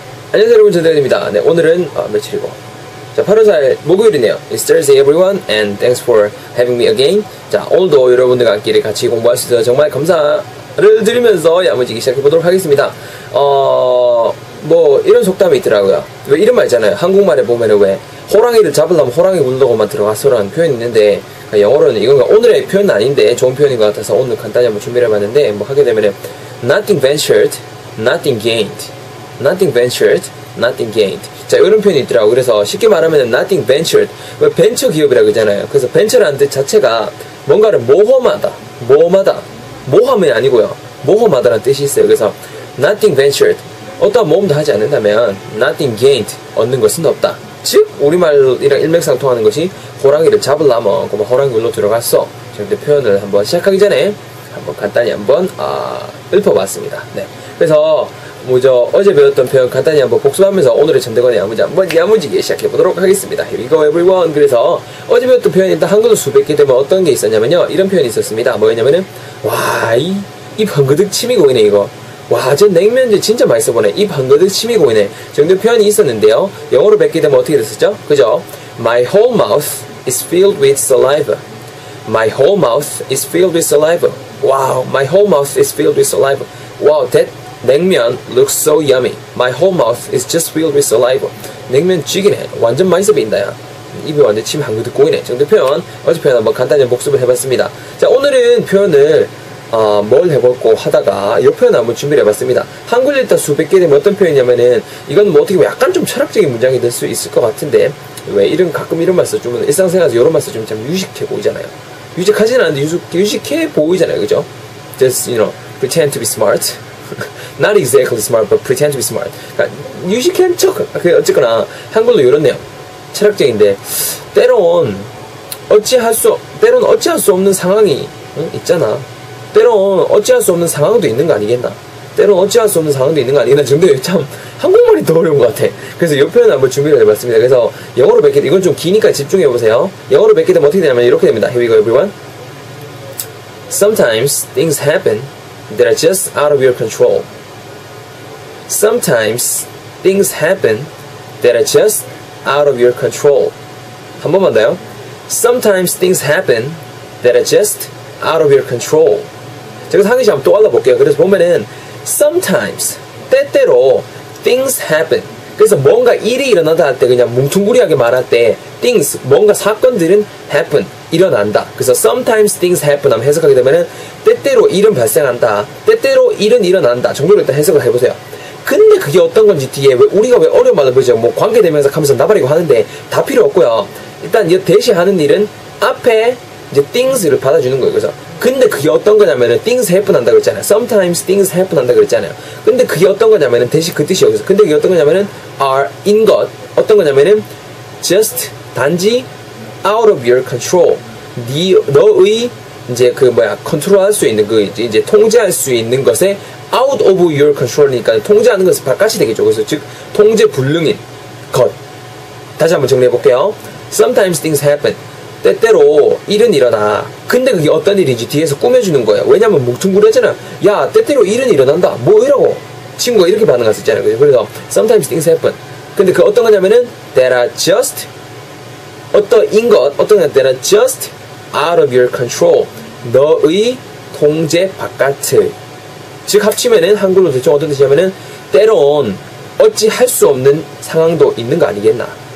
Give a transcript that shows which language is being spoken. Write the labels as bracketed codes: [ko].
[ko] 안녕하세요 여러분, 전대현입니다. 네, 오늘은 며칠이고, 자, 8월 4일 목요일이네요. [en] It's Thursday everyone and thanks for having me again. [ko] 자, 오늘도 여러분들과 함께 같이 공부할 수 있어서 정말 감사를 드리면서 야무지게 시작해보도록 하겠습니다. 뭐 이런 속담이 있더라고요. 왜 이런 말 있잖아요. 한국말에 보면은 왜 호랑이를 잡으려면 호랑이 물러고만 들어가서라는 표현이 있는데, 영어로는 이건 오늘의 표현은 아닌데 좋은 표현인 것 같아서 오늘 간단히 한번 준비를 해봤는데, 뭐 하게 되면은 [en] nothing ventured, nothing gained. [ko] Nothing ventured, nothing gained. 자, 이런 표현이 있더라고. 그래서 쉽게 말하면 [en] nothing ventured. [ko] 왜 벤처 기업이라고 그러잖아요. 그래서 벤처라는 뜻 자체가 뭔가를 모험하다, 모함이 아니고요. 모험하다라는 뜻이 있어요. [en] 그래서 nothing ventured. [ko] 어떠한 모험도 하지 않는다면 [en] nothing gained. [ko] 얻는 것은 없다. 즉, 우리말이랑 일맥상통하는 것이 호랑이를 잡으려면 호랑이 물로 들어갔어. 정도 표현을 한번 시작하기 전에 한번 간단히 한번 읊어봤습니다. 네. 그래서 어제 배웠던 표현 간단히 한번 복습하면서 오늘의 전대건의 한번 야무지게 시작해보도록 하겠습니다. [en] Here we go everyone. [ko] 그래서 어제 배웠던 표현이 일단 한글로 수백 개 되면 어떤 게 있었냐면요, 이런 표현이 있었습니다. 뭐였냐면은, 와, 입 한그득 침이 고이네 이거. 와, 저 냉면제 진짜 맛있어 보네. 입 한그득 침이 고이네. 정도 표현이 있었는데요, 영어로 뵙게 되면 어떻게 됐었죠? 그죠? [en] My whole mouth is filled with saliva. My whole mouth is filled with saliva. Wow, my whole mouth is filled with saliva. Wow, that 냉면 looks so yummy. My whole mouth is just filled with saliva. [ko] 냉면 쥐기네. 완전 맛있어 보인다 야. 입에 완전 침 한 그릇 고이네. 정도 표현, 어제 표현 한번 간단히 복습을 해봤습니다. 자, 오늘은 표현을 뭘 해볼고 하다가 이 표현 한번 준비를 해봤습니다. 한글 일단 수백 개 되면 어떤 표현이냐면은, 이건 뭐 어떻게 보면 약간 좀 철학적인 문장이 될 수 있을 것 같은데, 왜 가끔 이런 말 써주면 일상생활에서 이런 말 써주면 참 유식해 보이잖아요. 유식하지는 않은데 유식해 보이잖아요. 그죠? [en] Just, pretend to be smart. Not exactly smart, but pretend to be smart. [ko] 그러니까 유식한 척. 어쨌거나 한글로 이렇네요. 철학적인데, 때론 어찌할 수 없는 상황이 있잖아. 때론 어찌할 수 없는 상황도 있는 거 아니겠나? 때론 어찌할 수 없는 상황도 있는 거 아니겠나? 정도 참 한국말이 더 어려운 것 같아. 그래서 이 표현 한번 준비를 해봤습니다. 그래서 영어로 뵙게 이건 좀 기니까 집중해보세요. 영어로 뵙게 되면 어떻게 되냐면 이렇게 됩니다. [en] Here we go everyone. Sometimes things happen that are just out of your control. Sometimes things happen that are just out of your control. [ko] 한 번만 더요. [en] Sometimes things happen that are just out of your control. [ko] 제가 한 개씩 한번 또 알아볼게요. 그래서 보면은 [en] sometimes, [ko] 때때로 [en] things happen. [ko] 그래서 뭔가 일이 일어나다 할 때 그냥 뭉퉁구리하게 말할 때 [en] things, [ko] 뭔가 사건들은 [en] happen, [ko] 일어난다. 그래서 [en] sometimes things happen [ko] 하면 해석하게 되면은 때때로 일은 발생한다, 때때로 일은 일어난다 정도로 일단 해석을 해보세요. 근데 그게 어떤 건지 뒤에 우리가 왜 어려운 말을 보죠. 뭐 관계되면서 하면서 나발이고 하는데 다 필요 없고요. 일단 이 대시하는 일은 앞에 이제 things를 받아주는 거예요. 그래서 근데 그게 어떤 거냐면은 [en] things happen [ko] 한다 그랬잖아요. [en] Sometimes things happen [ko] 한다 그랬잖아요. 근데 그게 어떤 거냐면은 대시 그 뜻이 여기서. 근데 그게 어떤 거냐면은 [en] are in [ko] 것. 어떤 거냐면은 [en] just [ko] 단지 [en] out of your control. [ko] 너의 이제 컨트롤할 수 있는 이제 통제할 수 있는 것에 [en] out of your control [ko] 이니까 통제하는 것은 바깥이 되겠죠. 그래서 즉 통제 불능인 것. 다시 한번 정리해 볼게요. [en] Sometimes things happen. [ko] 때때로 일은 일어나. 근데 그게 어떤 일인지 뒤에서 꾸며주는 거예요. 왜냐면 뭉퉁구리하잖아. 야, 때때로 일은 일어난다. 뭐이라고? 친구가 이렇게 반응할 수 있잖아요. 그래서 [en] sometimes things happen. [ko] 근데 그 어떤 거냐면은 [en] that are just [ko] 어떠인 것, 어떤 것 [en] that are just out of your control. [ko] 너의 통제 바깥을. 즉 합치면은 한글로 대충 어떤 뜻이냐면은 때론 어찌 할 수 없는 상황도 있는 거 아니겠나.